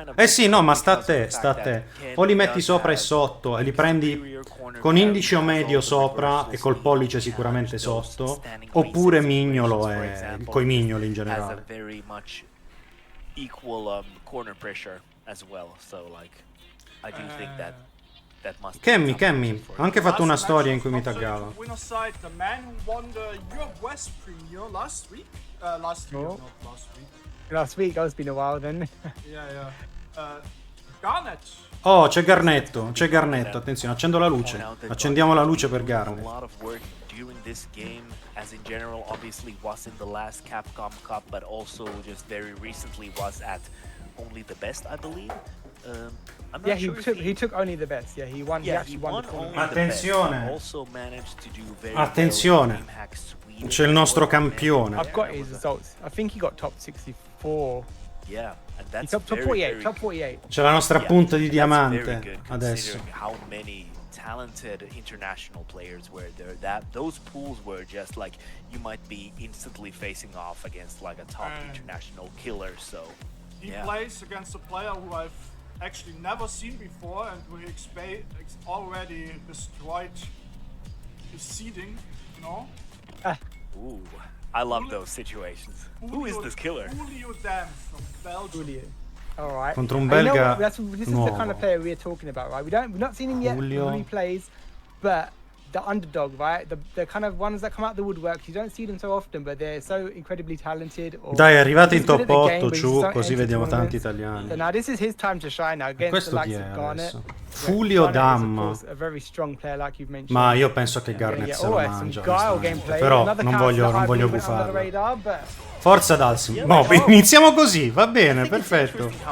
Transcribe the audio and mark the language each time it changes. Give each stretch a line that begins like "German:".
Italian: Eh sì, no, ma sta a te, sta a te. O li metti sopra e sotto e li prendi con indice o medio sopra e col pollice sicuramente sotto. Oppure mignolo e coi mignoli in generale.
English: Equal corner pressure as well, so like I do think that must.
Italian: Kemmy, ho anche fatto una storia in cui mi taggava.
English: The man who won the Europe West Premier last week. Last year, not last week. Last week, oh, it's been a while then. Yeah. Garnet.
Italian: Oh, c'è Garnetto, attenzione, accendo la luce. Accendiamo la luce per Garnet.
English: During this game, as in general, obviously was in the last Capcom Cup, but also just very recently was at only the best, I believe. I'm not sure he took only the best. Yeah, he won. Yeah, he actually won the tournament.
Italian: Attenzione.
English: Also managed to do very
Italian: Attenzione. C'è il nostro campione.
English: I've got his results. I think he got top 64. Yeah, and that's top 48. Top 48.
Italian: C'è la nostra punta di diamante adesso.
English: How many talented international players were there? Those pools were just like you might be instantly facing off against like a top international killer. So he plays against a player who I've actually never seen before, and who already destroyed his seeding. No. Ooh, I love those situations. Who is this killer? Julio Dam from Belgium. All right.
Italian: Contro un belga
English: this is the kind of player we're talking about, right? We've not seen him yet when he plays, but the underdog, right? The kind of ones that come out the woodwork, you don't see them so often, but they're so incredibly talented.
Italian: Dai, è arrivato in top 8, Ciu, così vediamo tanti italiani.
English: So now this is his time to shine now against the likes of Garnet. Julio Dam. A very strong player, like you've mentioned.
Italian: Ma io penso che Garnet se lo mangia. Però non voglio gufarlo. Forza Dalsim. No, iniziamo così, va bene, perfetto.